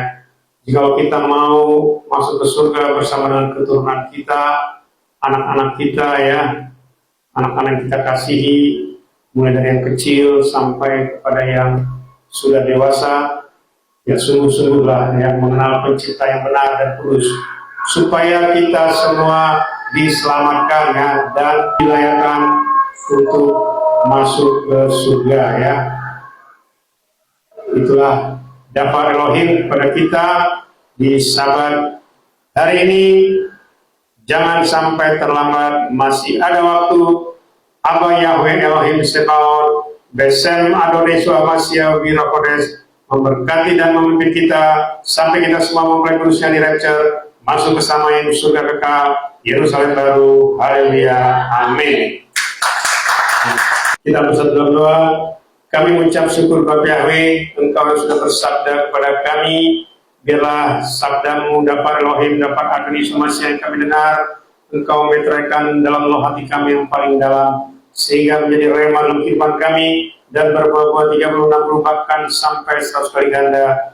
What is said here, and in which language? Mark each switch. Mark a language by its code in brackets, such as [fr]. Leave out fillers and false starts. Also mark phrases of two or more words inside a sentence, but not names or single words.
[id] Jika kita mau masuk ke surga bersama dengan keturunan kita, anak-anak kita, ya, anak-anak yang kita kasihi, mulai dari yang kecil sampai kepada yang sudah dewasa, ya sungguh-sungguhlah, ya, mengenal pencipta yang benar dan kudus, supaya kita semua diselamatkan, ya, dan dilayakkan untuk masuk ke surga, ya. Itulah [he] דבר אלהים [id] pada kita di Sabat hari ini. Jangan sampai terlambat, masih ada waktu. [he] אבא יהוה אלהים צבאות בשם אדני ישוע המשיח רוח קודש [id] memberkati dan memimpin kita sampai kita semua mempelai kudus yang di rapture, masuk ke Samaim surga kekal, Yerusalem baru. Haleluya, amin. Kita berdoa. Kami mengucap syukur Bapak Yahweh, Engkau yang sudah bersabda kepada kami, biarlah sabdamu [he] דבר אלהים, דבר אדני ישוע המשיח [id] yang kami dengar, Engkau meteraikan dalam loh hati kami yang paling dalam, sehingga menjadi rema dalam kehidupan kami, dan berbuah-buah 30-60 bahkan sampai 100 kali ganda.